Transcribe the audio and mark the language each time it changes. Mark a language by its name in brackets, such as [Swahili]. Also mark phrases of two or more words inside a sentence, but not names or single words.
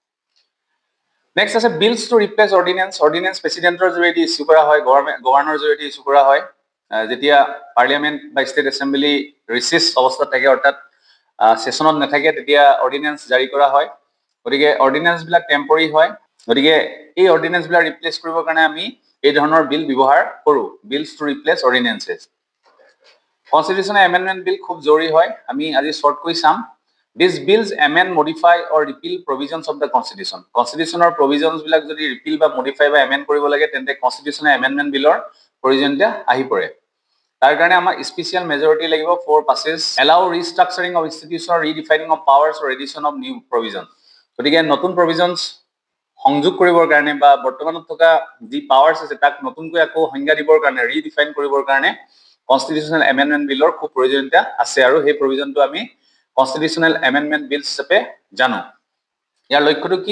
[Assamese] নেক্সট আছে [English] bills to replace ordinance. [Assamese] অৰ্ডিনেন্স প্ৰেচিডেণ্টৰ জৰিয়তে ইছ্যু কৰা হয়, গভৰ্ণৰৰ জৰিয়তে ইছ্যু কৰা হয়, যেতিয়া পাৰ্লিয়ামেণ্ট বা [English] state assembly [Assamese] ৰিচেছ অৱস্থাত থাকে, অৰ্থাৎ ছেছনত নাথাকে, তেতিয়া অৰ্ডিনেন্স জাৰি কৰা হয়। গতিকে অৰ্ডিনেন্সবিলাক টেম্পৰী হয়। গতিকে এই অৰ্ডিনেন্সবিলাক ৰিপ্লেচ কৰিবৰ কাৰণে আমি এই ধৰণৰ বিল ব্যৱহাৰ কৰোঁ, [English] bills to replace ordinances. constitutional amendment bill [Assamese] খুব জৰুৰী হয়। আমি আজি শ্বৰ্টকৈ চাম। [English] These bills amend, modify or repeal provisions of the Constitution. Constitutional provisions [Assamese] বিলাক যদি repeal বা modify বা amend কৰিব লাগে তেন্তে [English] Constitutional Amendment Billৰ [Assamese] প্ৰয়োজনীয়তা আহি পৰে। তাৰ কাৰণে আমাৰ [English] special majority লাগিব for passage, allow restructuring of institution, redefining of powers or addition of new provisions. [Assamese] গতিকে নতুন provisions সংযোগ কৰিবৰ কাৰণে বা বৰ্তমানত থকা যি পাৱাৰ্ছ আছে তাক নতুনকৈ আকৌ সংজ্ঞা দিবৰ কাৰণে ৰিডিফাইন কৰিবৰ কাৰণে [English] constitutional amendment billৰ [Assamese] খুব প্ৰয়োজনীয়তা আছে আৰু সেই প্ৰভিজনটো আমি [English] constitutional amendment bill [Assamese] হিচাপে জানো। ইয়াৰ লক্ষ্যটো কি?